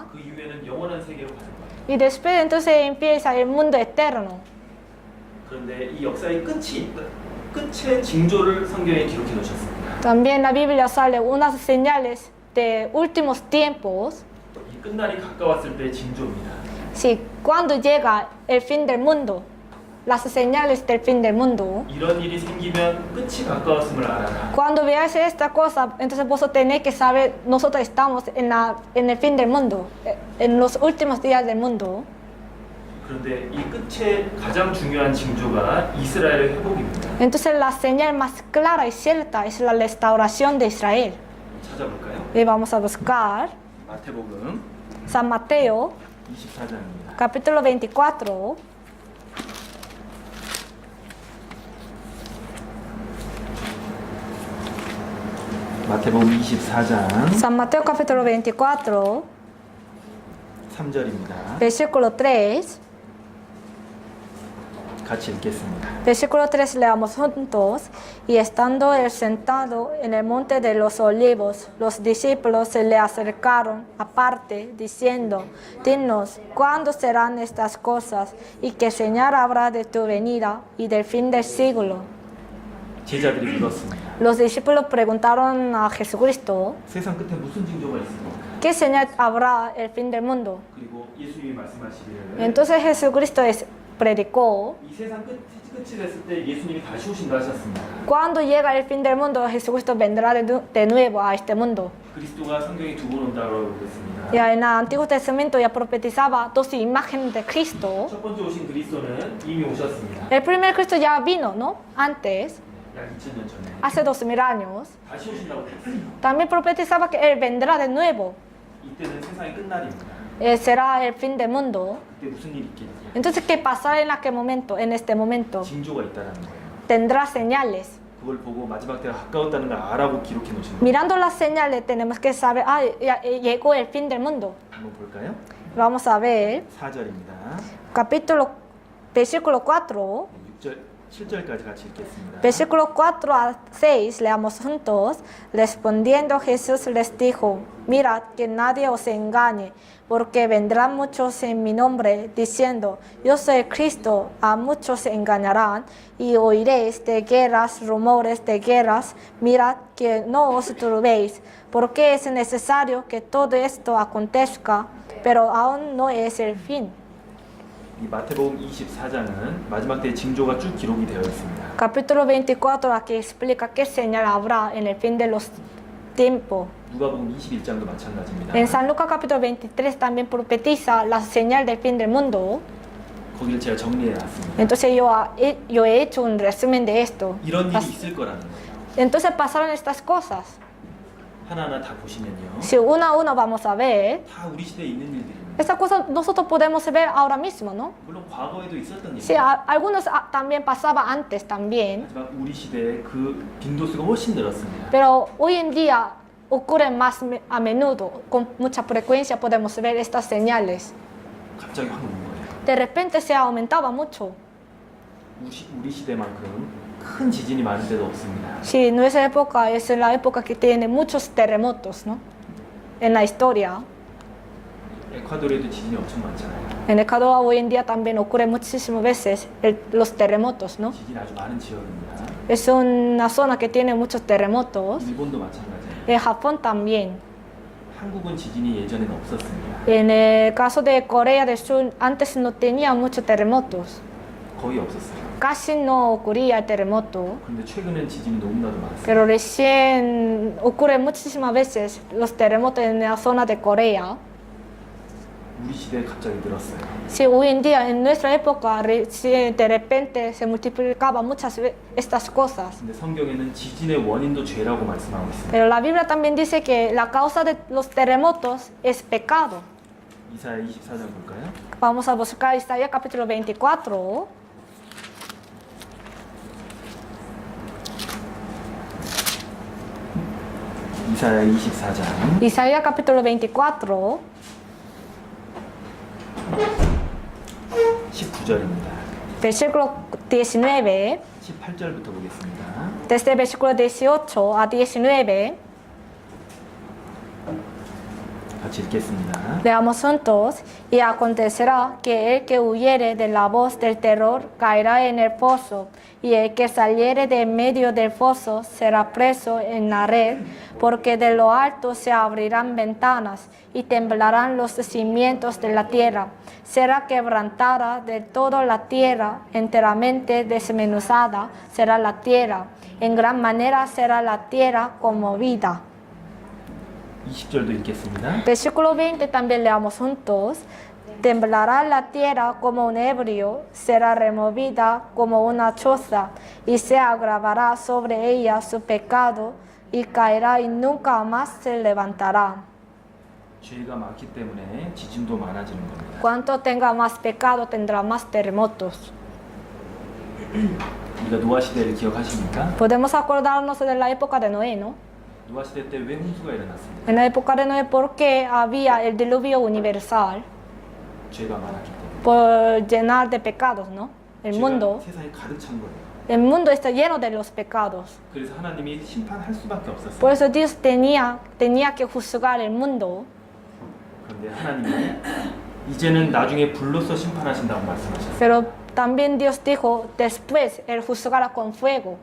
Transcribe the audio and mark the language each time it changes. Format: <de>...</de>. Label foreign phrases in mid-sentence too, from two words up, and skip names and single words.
<ko>그 이후에는 영원한 세계로 가는 거예요.</ko> <es>Y después entonces empieza el mundo eterno.</es> <ko>그런데 이 역사의 끝의 징조를 성경에 기록해 놓으셨습니다.</ko> <es>También la Biblia sale unas señales de últimos tiempos.</es> <ko>이 끝날이 가까웠을 때의 징조입니다.</ko> <es>Sí, cuando llega el fin del mundo, las señales del fin del mundo.</es> <ko>이런 일이 생기면 끝이 가까웠음을 알아라.</ko> <es>Cuando veáis esta cosa, entonces vosotros tenéis que saber, nosotros estamos en el fin del mundo, en los últimos días del mundo.</es> <ko>그런데 이 끝의 가장 중요한 징조가 이스라엘의 회복입니다.</ko> <es>Entonces la señal más clara y cierta es la restauración de Israel.</es> <ko>찾아볼까요?</ko> <es>Y vamos a buscar</es> <ko>마태복음</ko> <es>San Mateo,</es> <ko>24장입니다.</ko> <es>capítulo 24.</es> <ko>마태복음 24장</ko> <es>San Mateo capítulo 24,</es> <ko>3절입니다.</ko> <es>versículo 3.</es> <ko>같이 읽겠습니다.</ko> <es>Versículo 3 leamos juntos. Y estando él sentado en el monte de los olivos, los discípulos se le acercaron aparte, diciendo: Dinos, ¿cuándo serán estas cosas? ¿Y qué señal habrá de tu venida y del fin del siglo?</es> <ko>제자들이 물었습니다.</ko> <es>Los discípulos preguntaron a Jesucristo:</es> <ko>세상 끝에 무슨 징조가 있습니까?</ko> <es>¿qué señal habrá el fin del mundo?</es> <ko>그리고 예수님이 말씀하시기를</ko> <es>Entonces Jesucristo predicó:</es> <ko>이 세상 끝이 됐을 때 예수님이 다시 오신다 하셨습니다.</ko> <es>cuando llega el fin del mundo, Jesucristo vendrá de nuevo a este mundo.</es> <ko>그리스도가 성경에 두 번 온다고 그랬습니다.</ko> <es>Ya en el Antiguo Testamento ya profetizaba dos imágenes de Cristo.</es> <ko>첫 번째 오신 그리스도는 이미 오셨습니다.</ko> <es>El primer Cristo ya vino, ¿no? Antes,</es> <ko>약 2000년 전에</ko> <es>hace 2000 años.</es> <ko>다시 오신다고 그랬어요.</ko> <es>También profetizaba que Él vendrá de nuevo.</es> <ko>이때는 세상의 끝날입니다.</ko> <es>Será el fin del mundo.</es> <ko>그때 무슨 일이 있겠냐?</ko> <es>Entonces, ¿qué pasará en aquel momento, en este momento?</es> <ko>징조가 있다라는 거예요.</ko> <es>Tendrá señales.</es> <ko>그걸 보고 마지막 때가 가까웠다는 걸 알아보고 기록해 놓으신 거예요.</ko> <es>Mirando las señales, tenemos que saber, ya llegó el fin del mundo.</es> <ko>한번 볼까요?</ko> <es>Vamos a ver,</es> <ko>4절입니다.</ko> <es>versículo 4.</es> <ko>6절, 7절까지 같이 읽겠습니다.</ko> <es>Versículo 4 a 6, leamos juntos. Respondiendo Jesús les dijo: mirad que nadie os engañe, porque vendrán muchos en mi nombre, diciendo: yo soy Cristo, a muchos se engañarán, y oiréis de guerras, rumores de guerras. Mirad que no os turbéis, porque es necesario que todo esto acontezca, pero aún no es el fin.</es> <ko>이 마태복음 24장은 마지막 때의 징조가 쭉 기록이 되어 있습니다.</ko> <es>Capítulo 24 aquí explica qué señal habrá en el fin de los tiempos.</es> <ko>누가복음 21장도 마찬가지입니다.</ko> <es>En San Lucas capítulo 23 también profetiza la señal del fin del mundo.</es> <ko>거기를 제가 정리해 놨습니다.</ko> <es>Entonces yo he hecho un resumen de esto.</es> <ko>이런 일이 있을 거라는 거예요.</ko> <es>Entonces pasaron estas cosas.</es> <ko>하나하나 다 보시면요.</ko> <es>Si uno a uno vamos a ver,</es> <ko>다 우리 시대에 있는 일들입니다.</ko> <es>estas cosas nosotros podemos ver ahora mismo, ¿no?</es> <ko>물론 과거에도 있었던</ko> <es>Sí,</es> <ko>일입니다.</ko> <es>algunos también pasaba antes también,</es> <ko>하지만 우리 시대에 그 빈도수가 훨씬 늘었습니다.</ko> <es>pero hoy en día ocurren más a menudo, con mucha frecuencia podemos ver estas señales.</es> <ko>갑자기 확 오는 거예요.</ko> <es>De repente se aumentaba mucho.</es> <ko>우리 시대만큼 큰 지진이 많은 때도 없습니다.</ko> <es>Sí, nuestra época es la época que tiene muchos terremotos, ¿no? En la historia.</es> <ko>에콰도르에도 지진이 엄청 많잖아요.</ko> <es>En Ecuador hoy en día también ocurre muchísimas veces los terremotos, ¿no?</es> <ko>지진이 아주 많은 지역입니다.</ko> <es>Es una zona que tiene muchos terremotos.</es> <ko>일본도 마찬가지예요.</ko> <es>En Japón también.</es> <ko>한국은 지진이 예전에는 없었습니다.</ko> <es>En el caso de Corea del Sur, antes no tenía muchos terremotos.</es> <ko>거의 없었어요.</ko> <es>Casi no ocurría el terremoto.</es> <ko>그런데 최근엔 지진이 너무나도 많았어요.</ko> <es>Pero recién ocurre muchísimas veces los terremotos en la zona de Corea.</es> <ko>우리 시대에 갑자기 늘었어요.</ko> <es>Sí, hoy en día, en nuestra época, de repente se multiplicaban muchas estas cosas.</es> <ko>근데 성경에는 지진의 원인도 죄라고 말씀하고 있습니다.</ko> <es>Pero la Biblia también dice que la causa de los terremotos es pecado.</es> <ko>이사야 24장 볼까요?</ko> <es>Vamos a buscar Isaías capítulo 24.</es> <ko>이사야 24장</ko> <es>Isaías capítulo 24,</es> <ko>19절입니다.</ko> <es>versículo 19,</es> <ko>18절부터 보겠습니다.</ko> <es>desde el versículo 18 a 19.</es> <ko>같이 읽겠습니다.</ko> <es>Leamos juntos. Y acontecerá que el que huyere de la voz del terror caerá en el pozo, y el que saliere de en medio del foso será preso en la red, porque de lo alto se abrirán ventanas y temblarán los cimientos de la tierra. Será quebrantada de toda la tierra, enteramente desmenuzada será la tierra. En gran manera será la tierra conmovida.</es> <ko>20절도 읽겠습니다.</ko> <es>Versículo 20 también leamos juntos. Temblará la tierra como un ebrio, será removida como una choza, y se agravará sobre ella su pecado, y caerá y nunca más se levantará.</es> <ko>죄가 많기 때문에 지진도 많아지는 겁니다.</ko> <es>Cuanto tenga más pecado, tendrá más terremotos.</es> <ko>우리가 노아 시대를 기억하십니까?</ko> <es>Podemos acordarnos de la época de Noé, ¿no?</es> <ko>노아 시대 때 왜 홍수가 일어났습니까?</ko> <es>En la época de Noé, porque había el diluvio universal</es> <ko>죄가 많았기 때문에.</ko> <es>por llenar de pecados, ¿no? el</es> <ko>죄가</ko> <es>mundo,</es> <ko>세상에 가득 찬 거예요.</ko> <es>el mundo está lleno de los pecados.</es> <ko>그래서 하나님이 심판할 수밖에 없었어요.</ko> <es>Por eso Dios tenía que juzgar el mundo.</es> <ko>그런데 하나님이 이제는 나중에 불로서 심판하신다고 말씀하셨어요.</ko> <es>Pero también Dios dijo, después Él juzgará con fuego.</es>